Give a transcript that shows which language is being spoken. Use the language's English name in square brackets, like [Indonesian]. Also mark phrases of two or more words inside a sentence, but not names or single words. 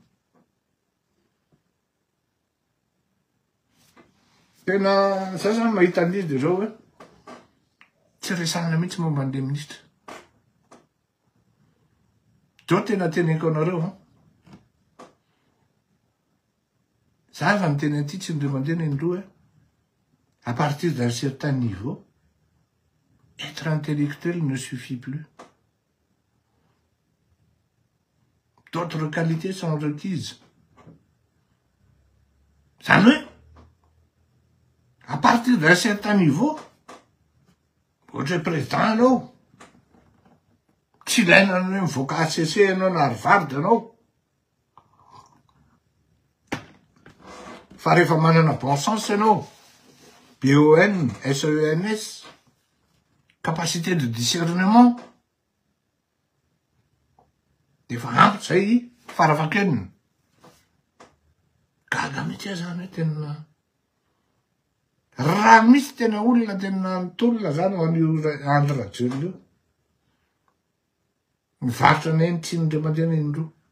[Malagasy] Tena za zany mahita an'izy de zao hoe tsy resahana mihitsy momba an'le ministra. Zao tena teneniko anareo za efa miteny an'ity tsy indray mandeha indroa [French] à partir d'un certain niveau, être intellectuel ne suffit plus. D'autres qualités sont requises. [Malagasy] Zany hoe [French] à partir d'un certain niveau, [Malagasy] ohatra hoe président anao, tsy ilaina hoe mivoaka ACC anao na Harvard anao. Fa rehefa manana [French] bon sens anao, BON, SENS, capacité de discernement, [Malagasy] defa ampy zay farafahakeliny. Gaga mihitsy zany hoe tena raha misy tena olona tena mitolona zany ho an'io Andry Rajoelina io. Mivarotra ny tsy indray mandeha indroa.